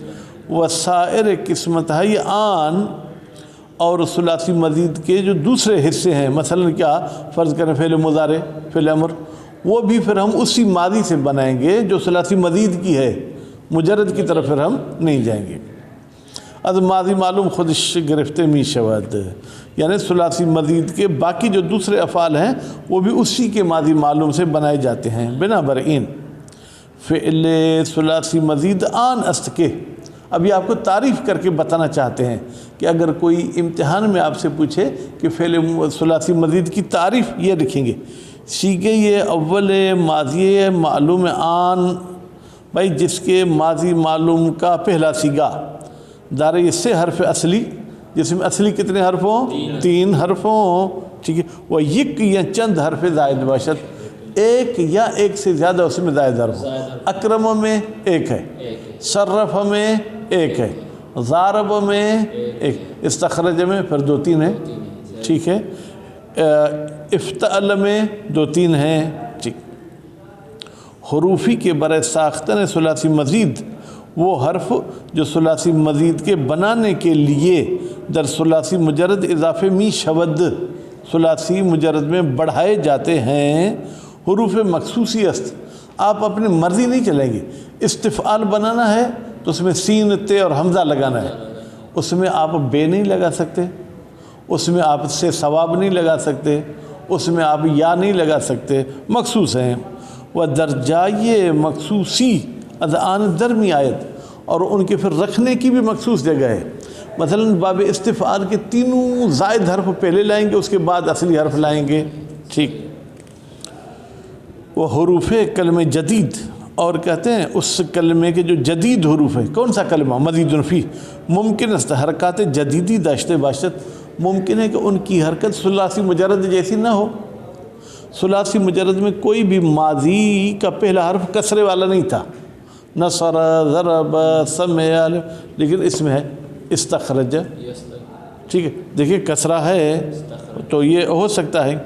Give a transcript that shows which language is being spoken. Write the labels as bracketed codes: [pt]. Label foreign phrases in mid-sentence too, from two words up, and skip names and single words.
[ur] وسائر قسمت ہے یہ آن، اور ثلاثی مزید کے جو دوسرے حصے ہیں، مثلا کیا فرض کریں فعل مضارع فعل امر، وہ بھی پھر ہم اسی ماضی سے بنائیں گے جو ثلاثی مزید کی ہے، مجرد کی طرف پھر ہم نہیں جائیں گے. [fa] از ماضی معلوم خودش گرفتے می شود، [ur] یعنی ثلاثی مزید کے باقی جو دوسرے افعال ہیں وہ بھی اسی کے ماضی معلوم سے بنائے جاتے ہیں. [fa] بنابراین فعل ثلاثی مزید آن است [ur] کے، ابھی آپ کو تعریف کر کے بتانا چاہتے ہیں کہ اگر کوئی امتحان میں آپ سے پوچھے کہ فعل ثلاثی مزید کی تعریف یہ لکھیں گے، [fa] سیغہ اول ماضی معلوم آن، [ur] بھائی جس کے ماضی معلوم کا پہلا سیغہ دار اس سے حرف اصلی، جس میں اصلی کتنے حرف ہوں؟ 3 حرف ہوں. ٹھیک ہے، [fa] وہ یک یا چند حرف زائد باشد، [ur] ایک یا ایک سے زیادہ اس میں زائد حرف ہوں. اکرم میں ایک ہے، صرف میں ایک ہے، ضارب میں ایک، استخرج میں پھر 2-3 ہیں. ٹھیک ہے، افتعل میں 2-3 ہیں. ٹھیک، [fa] حروفی کے برائے ساختن ثلاثی مزید [ur] وہ حرف جو ثلاثی مزید کے بنانے کے لیے [fa] در ثلاثی مجرد اضافے می شود، [ur] ثلاثی مجرد میں بڑھائے جاتے ہیں. [fa] حروف مخصوصی است، [ur] آپ اپنی مرضی نہیں چلیں گے. استفعال بنانا ہے تو اس میں سین تے اور حمزہ لگانا ہے، اس میں آپ بے نہیں لگا سکتے، اس میں آپ سے ثواب نہیں لگا سکتے، اس میں آپ یا نہیں لگا سکتے، مخصوص ہیں. [fa] وہ درجائے مخصوصی از آن درمی آیت، [ur] اور ان کے پھر رکھنے کی بھی مخصوص جگہ ہے. مثلا باب استفعال کے 3 زائد حرف پہلے لائیں گے، اس کے بعد اصلی حرف لائیں گے. ٹھیک، [fa] وہ حروف کلمہ جدید، [ur] اور کہتے ہیں اس کلمے کے جو جدید حروف ہیں. کون سا کلمہ؟ مزید فی، [fa] ممکن است حرکات جدیدی داشتے باشد، [ur] ممکن ہے کہ ان کی حرکت ثلاثی مجرد جیسی نہ ہو. ثلاثی مجرد میں کوئی بھی ماضی کا پہلا حرف کسرے والا نہیں تھا، نصر، ضرب، سمع، لیکن اس میں ہے استخرج. ٹھیک ہے، دیکھیے کسرہ ہے تو یہ ہو سکتا ہے.